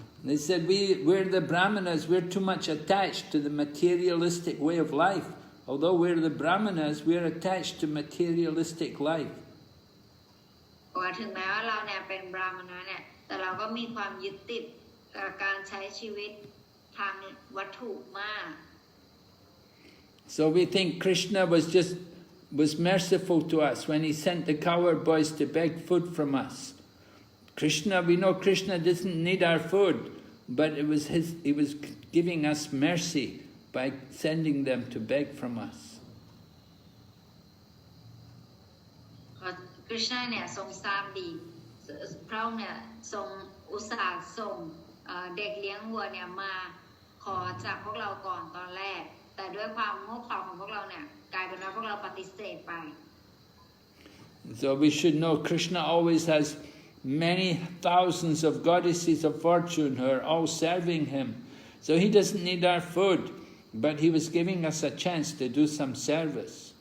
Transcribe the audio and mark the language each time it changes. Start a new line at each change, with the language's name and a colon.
English: They said, we're the Brahmanas, we're too much attached to the materialistic way of life. Although we're the Brahmanas, we're attached to materialistic life.
Thai: ว่าถึงแม้ว่าเราเนี่ยเป็นบราหมณะเนี่ยแต่เราก็มีความยึดติดกับการใช้ชีวิตทางวัตถุมาก
English: So we think Krishna was merciful to us when he sent the cowherd boys to beg food from us. We know Krishna doesn't need our food, but he was giving us mercy by sending them to beg from us.
Thai: คริชนาเนี่ยทรงทราบดีพระองค์เนี่ยทรงอุตส่าห์ส่งเด็กเลี้ยงวัวเนี่ยมาขอจากพวกเราก่อนตอนแรกแต่ด้วยความโง่เขลาของพวกเราเนี่ยกลายเป็นว่าพวกเราปฏิเสธไป
English: So we should know Krishna always has many thousands of goddesses of fortune who are all serving him. So he doesn't need our food, but he was giving us a chance to do some service.